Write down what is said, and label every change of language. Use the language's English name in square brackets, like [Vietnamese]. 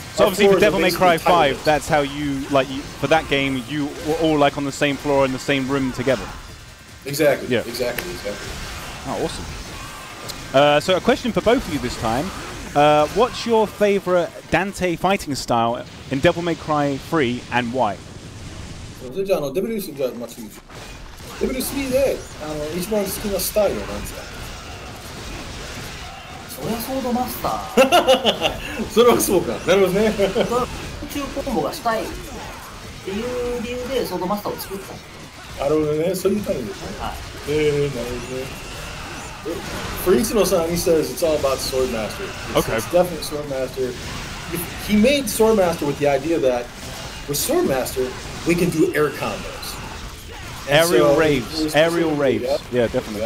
[English] So obviously for Devil May Cry 5, that's how for that game, you were all like on the same floor in the same room together. Exactly. Yeah. Exactly. Oh, awesome. So a question for both of you this time. What's your favorite Dante fighting style in Devil May Cry 3 and why? [Japanese] それじゃデビル3で一番好きなスタイルは何ですか？そりゃソードマスター。それはそうか。なるほどね。宇宙コンボがしたいっていう理由でソードマスターを作った。なるほどね。そういうためですね。なるほどね。 [English] For Itsuno-san, he says it's all about Swordmaster. It's definitely Swordmaster. He made Swordmaster with the idea that with Swordmaster, we can do air combos. Aerial raves. Aerial raves. Yeah, definitely.